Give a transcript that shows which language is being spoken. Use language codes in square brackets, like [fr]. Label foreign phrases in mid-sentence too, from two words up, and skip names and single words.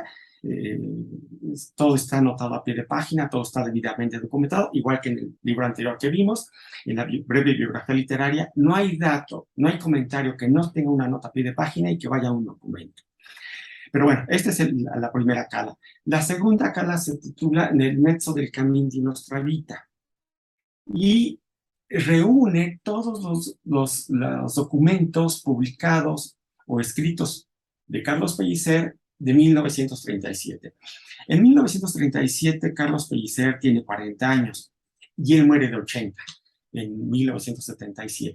[es] Todo está anotado a pie de página, todo está debidamente documentado, igual que en el libro anterior que vimos, en la breve biografía literaria. No hay dato, no hay comentario que no tenga una nota a pie de página y que vaya a un documento. Pero bueno, esta es la primera cala. La segunda cala se titula Nel mezzo del cammin di nostra vita y reúne todos los documentos publicados o escritos de Carlos Pellicer de 1937. En 1937, Carlos Pellicer tiene 40 años y él muere de 80 en 1977.